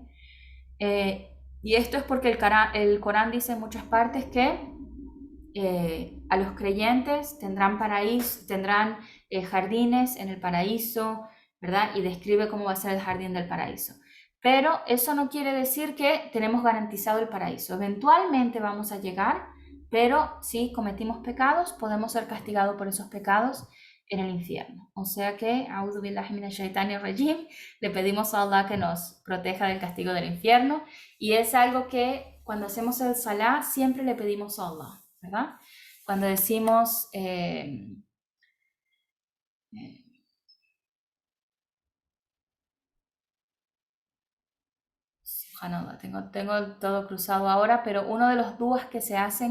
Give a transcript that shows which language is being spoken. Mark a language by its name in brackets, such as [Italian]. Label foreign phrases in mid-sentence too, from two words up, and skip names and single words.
[Spanish] Y esto es porque el Corán dice en muchas partes que a los creyentes tendrán jardines en el paraíso, ¿verdad? Y describe cómo va a ser el jardín del paraíso. Pero eso no quiere decir que tenemos garantizado el paraíso. Eventualmente vamos a llegar, pero si cometimos pecados, podemos ser castigados por esos pecados en el infierno. O sea que, [Arabic] أعوذ بالله من الشيطان الرجيم, [Spanish] le pedimos a Allah que nos proteja del castigo del infierno. Y es algo que cuando hacemos el salah siempre le pedimos a Allah, ¿verdad? Cuando decimos tengo todo cruzado ahora, pero uno de los duas que se hacen